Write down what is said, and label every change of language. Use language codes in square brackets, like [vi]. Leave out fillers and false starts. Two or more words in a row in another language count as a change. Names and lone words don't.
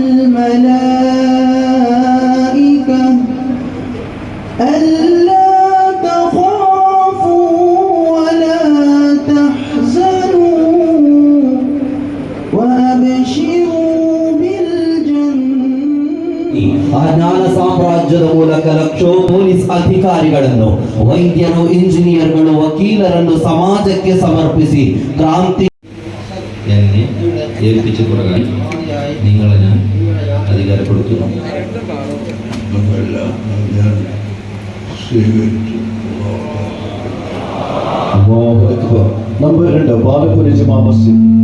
[ar] الملائكة ألا تخافوا ولا تحزنوا وأبشروا بالجنة. [kn] ಆ ಜ್ಞಾನ ಸಾಮ್ರಾಜ್ಯದ ಮೂಲಕ ಲಕ್ಷೋ ಪೊಲೀಸ್ ಅಧಿಕಾರಿಗಳನ್ನು, ವೈದ್ಯರು, ಇಂಜಿನಿಯರ್ಗಳು, ವಕೀಲರನ್ನು ಸಮಾಜಕ್ಕೆ ಸಮರ್ಪಿಸಿ ಕ್ರಾಂತಿ [ml] എന്നെ ഏൽപ്പിച്ച പ്രകാരം നിങ്ങളെ ഞാൻ അധികാരപ്പെടുത്തുന്നു. നമ്പർ 2 ബാലപുരി ജുമാ മസ്ജിദ്.